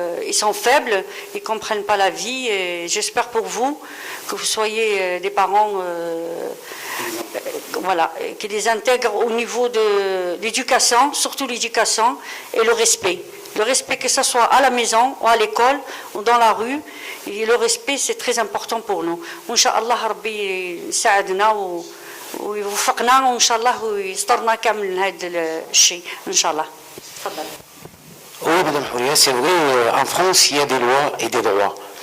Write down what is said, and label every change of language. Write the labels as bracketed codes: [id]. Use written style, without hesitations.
[fr] Ils sont faibles, ils comprennent pas la vie. Et j'espère pour vous que vous soyez des parents, voilà, qui les intègrent au niveau de l'éducation, surtout l'éducation et le respect. Le respect, que ce soit à la maison ou à l'école ou dans la rue, et le respect c'est très important pour nous. Inch'Allah, [ar] Rabbi يساعدنا ويوفقنا وإن شاء الله ويسترنا كامل من هذا الشيء إن شاء الله. تفضل. [fr] Oui, Madame Houria, c'est vrai, en France, il y a des lois et des droits.